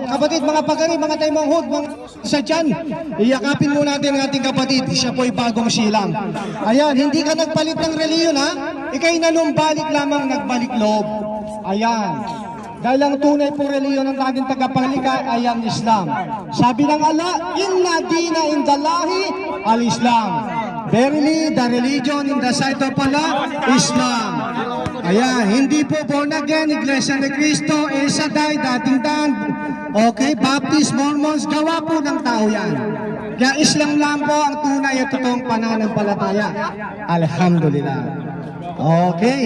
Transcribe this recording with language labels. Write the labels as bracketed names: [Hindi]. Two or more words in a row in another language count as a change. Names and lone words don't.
[Filipino] Kapatid, mga pagari, mga taymanghod, mga sa dyan, iyakapin mo natin ang ating kapatid. Siya po ay bagong silang. Ayan, hindi ka nagpalit ng reliyon ha. Ika'y nanumbalik lamang, nagbalik loob. Ayan. Dahil ang tunay po reliyon ng ating tagapanglikha ay ang Islam. Sabi ng Allah, [Arabic] إن الدين عند الله الإسلام. [English] Verily, the religion in the sight of Allah, Islam. [Filipino] Ayan, hindi po [English] born again, [Filipino] Iglesia ni Cristo, El Shaddai, dating daan. Okay, Baptist, Mormons, gawa po ng tao yan. Kaya Islam lang po ang tunay at totoong pananampalataya. Alhamdulillah. Okay.